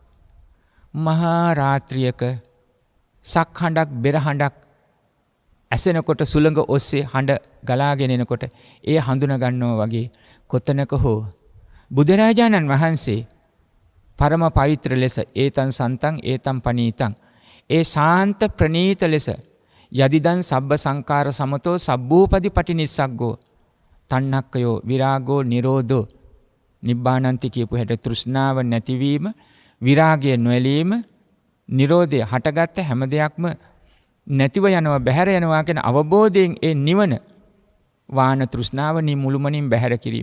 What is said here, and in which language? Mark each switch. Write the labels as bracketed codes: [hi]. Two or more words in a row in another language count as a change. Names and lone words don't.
[si] මහා රාත්‍රියක සක්හඬක් බෙරහඬක් ඇසෙනකොට සුළඟ ඔස්සේ හඬ ගලාගෙන එනකොට ඒ හඳුන ගන්නවා වගේ කොතනක හෝ බුදුරජාණන් වහන්සේ පරම පවිත්‍ර ලෙස [pi] ඒතං සන්තං ඒතං පනීතං [si] ඒ ශාන්ත ප්‍රණීත ලෙස [pi] යදිදං සබ්බ සංකාර සමතෝ සබ්බූපදි පටිනිස්සග්ගෝ තණ්හක්කයෝ විරාගෝ නිරෝධෝ නිබ්බානන්ති [si] කියපු හැට තෘෂ්ණාව නැතිවීම, විරාගය නොඇලීම, නිරෝධය හටගත්ත හැම දෙයක්ම නැතිව යනවා, බැහැර යනවා කියන අවබෝධයෙන් ඒ නිවන වාන තෘෂ්ණාව මුළුමනින් බැහැර කිරීම.